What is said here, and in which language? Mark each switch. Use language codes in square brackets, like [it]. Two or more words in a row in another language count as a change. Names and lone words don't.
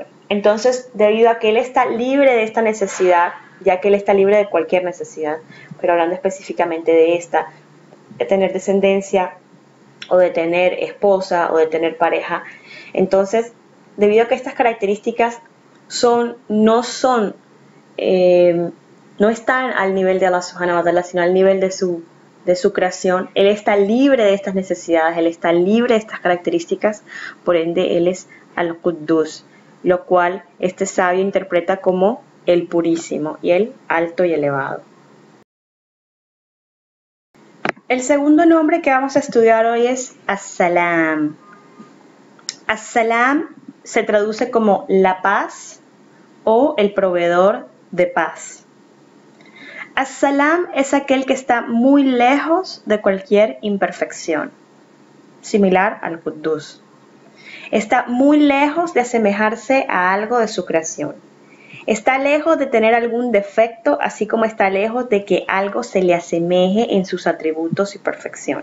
[es] Entonces, debido a que Él está libre de esta necesidad, ya que Él está libre de cualquier necesidad, pero hablando específicamente de esta, de tener descendencia o de tener esposa o de tener pareja. Entonces, debido a que estas características no están al nivel de Allah [ar] سبحانه وتعالى, [es] sino al nivel de su creación, Él está libre de estas necesidades, Él está libre de estas características, por ende Él es Al-Quddus, lo cual este sabio interpreta como el Purísimo y el Alto y Elevado. El segundo nombre que vamos a estudiar hoy es As-Salam. As-Salam se traduce como la paz o el proveedor de paz. As-Salam es aquel que está muy lejos de cualquier imperfección, similar al Quddus. Está muy lejos de asemejarse a algo de su creación. Está lejos de tener algún defecto, así como está lejos de que algo se le asemeje en sus atributos y perfección.